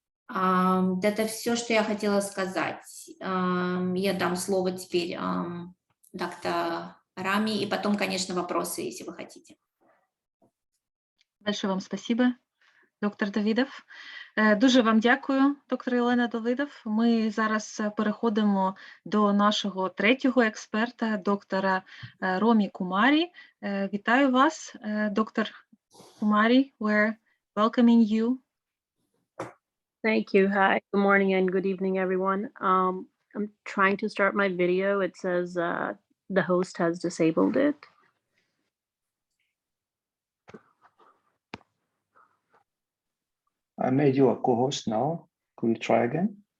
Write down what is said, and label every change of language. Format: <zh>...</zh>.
<ru>Это все, что я хотела сказать. Я дам слово теперь доктор Рами, и потом, конечно, вопросы, если вы хотите. Большое вам спасибо, доктор Давидов.</ru> <uk>Дуже вам дякую, доктор Єлена Давидов. Ми зараз переходимо до нашого третього експерта, доктора Ромі Кумарі. Вітаю вас, доктор Кумарі.</uk> <en>We're welcoming you. Thank you. Hi, good morning and good evening, everyone. I'm trying to start my video. It says the host has disabled it. I made you a co-host now. Could we try again?</en>